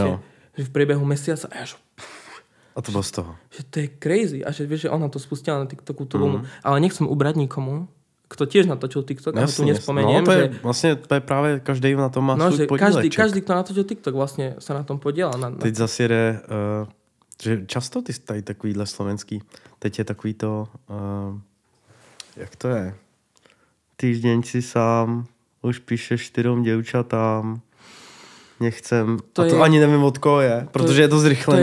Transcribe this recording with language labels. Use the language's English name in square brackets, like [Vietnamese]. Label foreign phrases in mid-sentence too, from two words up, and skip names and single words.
[Slovak] Jo. Že v priebehu mesiaca a ja že... A to bolo z toho. Že to je crazy. A že vieš, že ona to spustila na TikToku tú vlnu. Ale nechcem ubrať nikomu, kto tiež natočil TikTok, ale tu nespomeniem. No to je, vlastne, to je práve každý na tom má svoj podíleček. Každý, kto natočil TikTok, vlastne sa na tom podiela. [Czech] Teď zase jde, že často ty tady takovýhle slovenský, teď je takový to, jak to je? [Slovak] Týždeň si sám, už píšeš 4 děvčatám, nechcem, [Czech] to ani nevím od koho je, protože je to zrychlený.